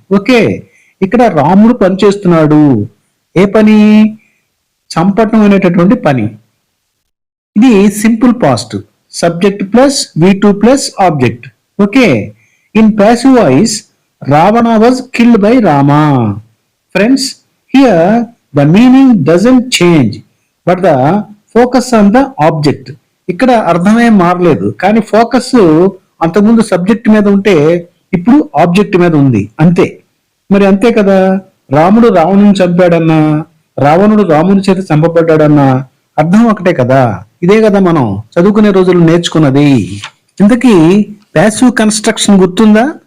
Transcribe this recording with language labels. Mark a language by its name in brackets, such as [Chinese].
[Telugu] Okay, ఇక్కడ రాముడు పని చేస్తున్నాడు. ఏ పని? చంపటం అనేటటువంటి పని. ఇది simple past, [English] Subject plus V2 plus object. Okay, in passive voice Ravana was killed by Rama. [Telugu] Friends, [English] Here the meaning doesn't change but the focus on the object. [Telugu] ఇక్కడ అర్థమే మారలేదు, కానీ ఫోకస్ అంతకుముందు సబ్జెక్ట్ మీద ఉంటే ఇప్పుడు ఆబ్జెక్ట్ మీద ఉంది, అంతే. మరి అంతే కదా, రాముడు రావణుని చంపాడన్నా, రావణుడు రాముని చేత చంపబడ్డాడన్నా అర్థం ఒకటే కదా. ఇదే కదా మనం చదువుకునే రోజులు నేర్చుకున్నది. ఇంతకీ ప్యాసివ్ కన్స్ట్రక్షన్ గుర్తుందా?